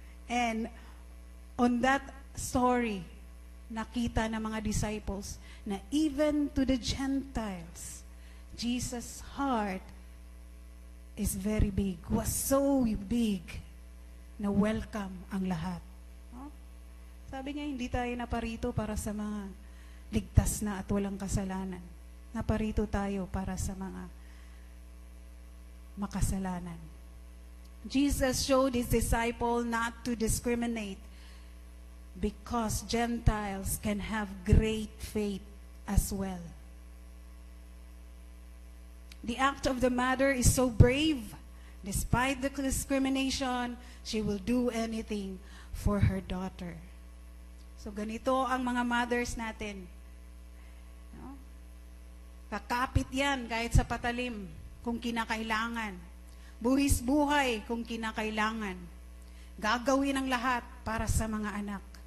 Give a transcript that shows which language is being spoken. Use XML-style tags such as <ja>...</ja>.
<en>And on that story,</en> <tl>nakita ng mga</tl> <en>disciples na even to the Gentiles, Jesus' heart is very big, was so big na welcome</en> <tl>ang lahat. No? Sabi niya, hindi tayo naparito para sa mga ligtas na at walang kasalanan. Naparito tayo para sa mga makasalanan.</tl> <en>Jesus showed his disciple not to discriminate because Gentiles can have great faith as well. The act of the mother is so brave. Despite the discrimination, she will do anything for her daughter.</en> <tl>So ganito ang mga mothers natin. No? Kakapit yan kahit sa patalim kung kinakailangan. Buhis buhay kung kinakailangan. Gagawin ang lahat para sa mga anak.</tl>